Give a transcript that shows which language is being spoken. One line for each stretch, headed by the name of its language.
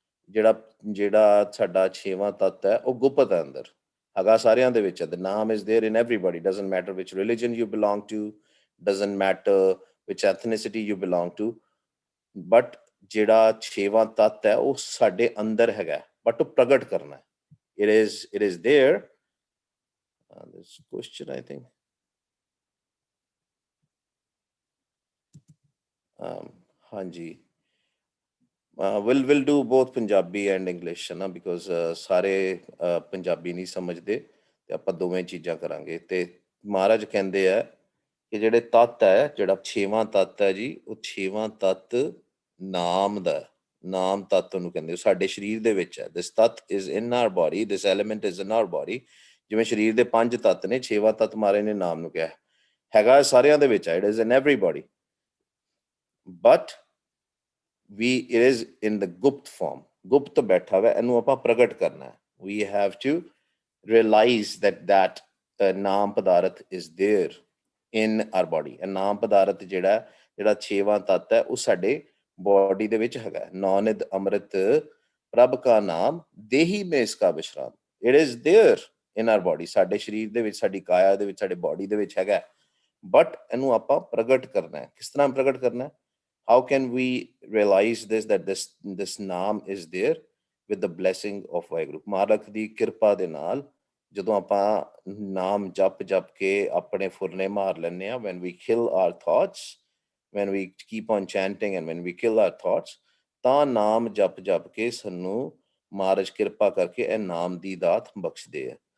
Punjabi: ਜਿਹੜਾ ਸਾਡਾ ਛੇਵਾਂ ਤੱਤ ਹੈ ਉਹ ਗੁਪਤ ਹੈ, ਅੰਦਰ ਹੈਗਾ, ਸਾਰਿਆਂ ਦੇ ਵਿੱਚ ਹੈ.
English: The naam is there in everybody. Doesn't matter which religion you belong to, doesn't matter which ethnicity you belong to, but
Punjabi: ਜਿਹੜਾ ਛੇਵਾਂ ਤੱਤ ਹੈ ਉਹ ਸਾਡੇ ਅੰਦਰ ਹੈਗਾ,
English: but
Punjabi: ਉਹ ਪ੍ਰਗਟ ਕਰਨਾ ਹੈ.
English: It is there. This question, I think.
Punjabi: ਹਾਂਜੀ,
English: will do both Punjabi and English
Punjabi: ਹੈ ਨਾ, ਬਿਕੋਜ਼ ਸਾਰੇ ਪੰਜਾਬੀ ਨਹੀਂ ਸਮਝਦੇ, ਤੇ ਆਪਾਂ ਦੋਵੇਂ ਚੀਜ਼ਾਂ ਕਰਾਂਗੇ। ਤੇ ਮਹਾਰਾਜ ਕਹਿੰਦੇ ਆ ਕਿ ਜਿਹੜੇ ਤੱਤ ਹੈ, ਜਿਹੜਾ ਛੇਵਾਂ ਤੱਤ ਹੈ ਜੀ, ਉਹ ਛੇਵਾਂ ਤੱਤ ਨਾਮ ਦਾ ਹੈ। ਨਾਮ ਤੱਤ ਉਹਨੂੰ ਕਹਿੰਦੇ, ਉਹ ਸਾਡੇ ਸਰੀਰ ਦੇ ਵਿੱਚ ਹੈ।
English: This ਤੱਤ is in our body, this element is in our body.
Punjabi: ਜਿਵੇਂ ਸਰੀਰ ਦੇ 5 ਤੱਤ ਨੇ, ਛੇਵਾਂ ਤੱਤ ਮਹਾਰਾਜ ਨੇ ਨਾਮ ਨੂੰ ਕਿਹਾ ਹੈਗਾ ਸਾਰਿਆਂ ਦੇ ਵਿੱਚ ਹੈ।
English: It is in everybody, but it is in the ਗੁਪਤ form.
Punjabi: ਗੁਪਤ ਬੈਠਾ ਹੋਇਆ, ਇਹਨੂੰ ਆਪਾਂ ਪ੍ਰਗਟ ਕਰਨਾ ਹੈ।
English: We have to realize that ਨਾਮ ਪਦਾਰਥ is there in our body।
Punjabi: ਨਾਮ ਪਦਾਰਥ ਜਿਹੜਾ ਛੇਵਾਂ ਤੱਤ ਹੈ, ਉਹ ਸਾਡੇ ਬੋਡੀ ਦੇ ਵਿੱਚ ਹੈਗਾ। ਨੌਨਿਦ ਅੰਮ੍ਰਿਤ ਪ੍ਰਭ ਕਾ ਨਾਮ ਦੇਹੀ ਮੇਂ ਇਸਕਾ ਵਿਸ਼ਰਾਮ।
English: it is there in our body,
Punjabi: ਸਾਡੇ ਸਰੀਰ ਦੇ ਵਿੱਚ, ਸਾਡੀ ਕਾਇਆ ਦੇ ਵਿੱਚ, ਸਾਡੇ ਬੋਡੀ ਦੇ ਵਿੱਚ ਹੈਗਾ। ਬਟ ਇਹਨੂੰ ਆਪਾਂ ਪ੍ਰਗਟ ਕਰਨਾ ਹੈ। ਕਿਸ ਤਰ੍ਹਾਂ ਪ੍ਰਗਟ ਕਰਨਾ ਹੈ?
English: How can we realize that this ਨਾਮ is there? With the blessing of Waheguru.
Punjabi: ਮਾਲਕ ਦੀ ਕਿਰਪਾ ਦੇ ਨਾਲ ਜਦੋਂ ਆਪਾਂ ਨਾਮ ਜਪ ਕੇ ਆਪਣੇ ਫੁਰਨੇ ਮਾਰ ਲੈਂਦੇ ਹਾਂ,
English: when we kill our thoughts,
Punjabi: when we keep on chanting and when we kill our thoughts, ਤਾਂ ਨਾਮ ਜਪ ਕੇ ਸਾਨੂੰ ਮਹਾਰਾਜ ਕਿਰਪਾ ਕਰਕੇ ਇਹ ਨਾਮ ਦੀ ਦਾਤ ਬਖਸ਼ਦੇ ਆ।